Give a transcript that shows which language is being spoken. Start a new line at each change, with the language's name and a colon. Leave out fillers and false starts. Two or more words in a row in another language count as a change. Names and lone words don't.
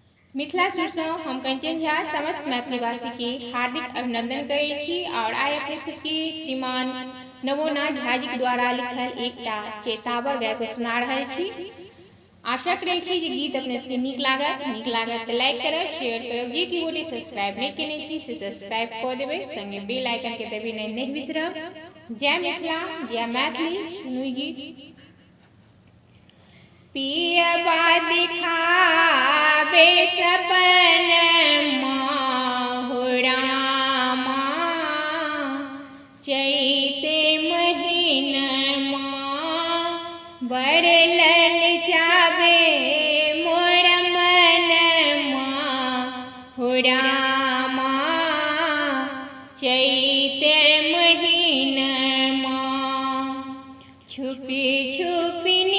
Maithili: मिथिला सुरसँ हम कंचन झा समस्त मैथिलीवासी के हार्दिक अभिनंदन करै छी और आइ अपने सबके श्रीमान नवोनाथ झा जी द्वारा लिखल एकटा चेतावर गायक सुना रहल छी। आशा करै छी जे गीत अपने सबके नीक लागत तऽ लाइक करब, शेयर करब, जे कि गोटे सब्सक्राइब नहीं केने छी से सब्सक्राइब कऽ देबै, संगे
English: bell icon
Maithili: के दबेनाइ नहीं बिसरब। जय मिथिला, जय मैथिली। सुनू गीत। पियबा दिखावे सपन रामा, चैत महीनमा बड़ ललचावे मोर मनमा रामा, चैत महीनमा छुपी छुपी